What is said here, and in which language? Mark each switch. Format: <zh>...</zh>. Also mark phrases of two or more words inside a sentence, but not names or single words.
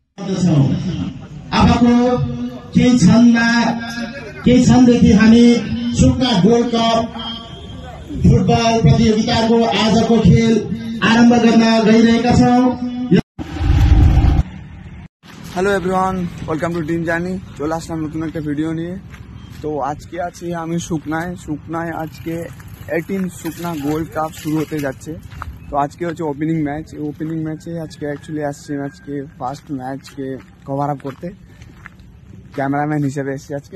<ne>अबको केही क्षणदेखि हामी सुकना गोल्ड कप फुटबल प्रतियोगिताको आजको खेल आरम्भ गर्न गइरहेका छौं।</ne> <en>Hello everyone, welcome to Team Journey.</en> <bn>চলে আসলাম নতুন একটা ভিডিও নিয়ে। তো আজকে আছি আমি শুকনায় আজকে 18 শুকনা গোল্ড কাপ শুরু হতে যাচ্ছে। তো আজকে হচ্ছে</bn> <en>opening match.</en> <bn>এই</bn> <en>opening matche</en> <bn>আজকে অ্যাকচুয়ালি আসছি আজকে</bn> <en>first matchke cover up</en> <bn>করতে, ক্যামেরাম্যান হিসেবে এসেছি আজকে।</bn>